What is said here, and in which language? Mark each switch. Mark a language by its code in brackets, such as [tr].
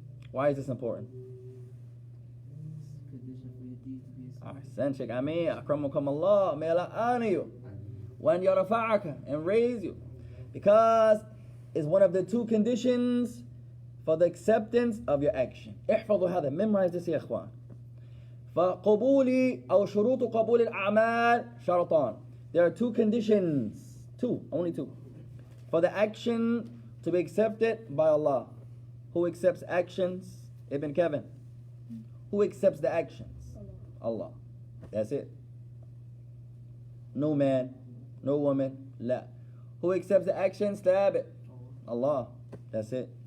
[en] Why is this important? Condition for your deed to be accepted. Ahsan, Sheikh Ameen, [ar] akramakum Allah, [en] may Allah honor you, when [ar] yarfa'aka, [en] and raise you, because it's one of the 2 conditions for the acceptance of your action. [ar] احفظوا هذا, [en] memorize this [ar] يا إخوان. فقبول أو شروط قبول الأعمال شرطان. [en] There are 2 conditions, 2, only 2, for the action to be accepted by Allah. Who accepts actions? Ibn Kevin. Who accepts the actions? Allah. That's it. No man, no woman, la. Who accepts the actions? Thabit. Allah. That's it.